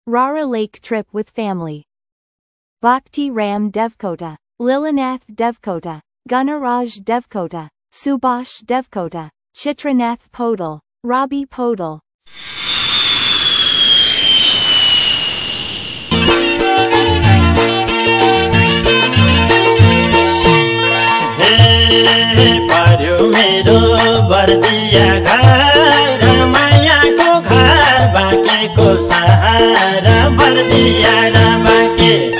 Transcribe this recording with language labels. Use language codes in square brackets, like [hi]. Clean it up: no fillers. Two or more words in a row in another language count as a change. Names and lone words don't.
[en] Rara Lake trip with family. Bhakti Ram Devkota, Lilanath Devkota, Gunaraj Devkota, Subhash Devkota, Chitranath Podal, Rabi Podal. [ne] पर्यो मेरो बर्दिया घर मायाको घर बाँकेको सहारा बर्दिया र बाँके